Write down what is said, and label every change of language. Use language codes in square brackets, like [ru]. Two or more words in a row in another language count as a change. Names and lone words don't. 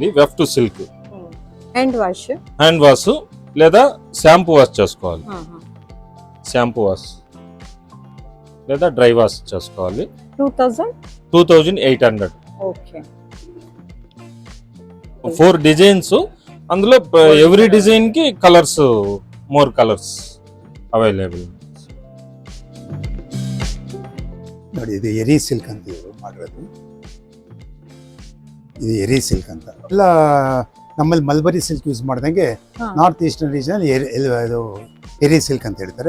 [en] weft silk. hand wash [te] లేదా [en] shampoo wash [te] చేసుకోవాలి. [en] shampoo wash [te] లేదా [en] dry wash [te] చేసుకోవాలి. 2800. 4 డిజైన్స్. అందులో [en] every design [te] కి కలర్స్, [en] more colours available. [kn] ನೋಡಿ, ಇದು ಎರಿ ಸಿಲ್ಕ್ ಅಂತ ಇವರು ಮಾಡಿರೋದು. ಇದು ಎರಿ ಸಿಲ್ಕ್ ಅಂತ. ಎಲ್ಲ ನಮ್ಮಲ್ಲಿ [en] mulberry silk use [kn] ಮಾಡ್ದಂಗೆ [en] north eastern region [kn] ಇದು ಎರಿ ಸಿಲ್ಕ್ ಅಂತ ಹೇಳ್ತಾರೆ.